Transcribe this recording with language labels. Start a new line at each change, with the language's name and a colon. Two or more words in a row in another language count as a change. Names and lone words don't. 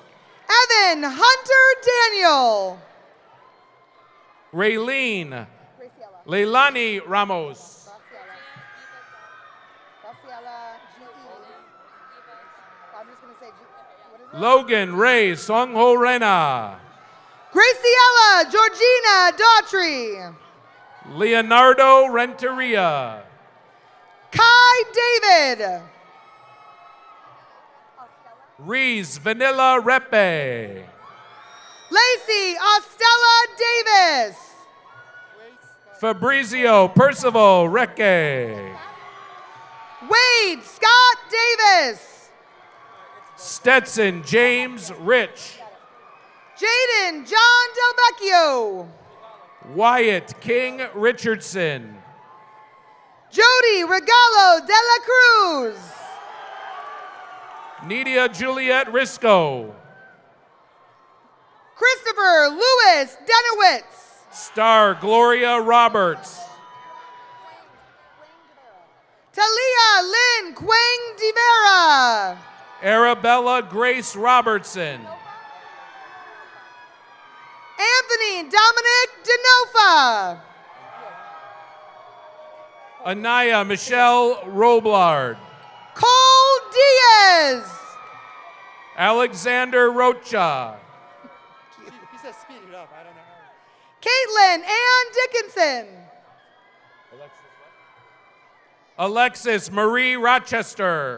English: Evan Hunter Daniel. Raylene Leilani Ramos. Logan Ray Songho Rena. Graciela Georgina Daughtry. Leonardo Renteria. Kai David. Reese Vanilla Repe. Lacey Ostella Davis. Fabrizio Percival Recke. Wade Scott Davis. Stetson James Rich. Jaden John Del Vecchio. Wyatt King Richardson. Jody Regalo de la Cruz. Nidia Juliet Risco. Christopher Lewis Denowitz. Star Gloria Roberts. Talia Lynn Quang Divera. Arabella Grace Robertson. Anthony Dominic Denofa. Anaya Michelle Roblard. Cole Diaz. Alexander Rocha. He says speed it up. I don't know how. Caitlin Ann Dickinson. Alexis Marie Rochester.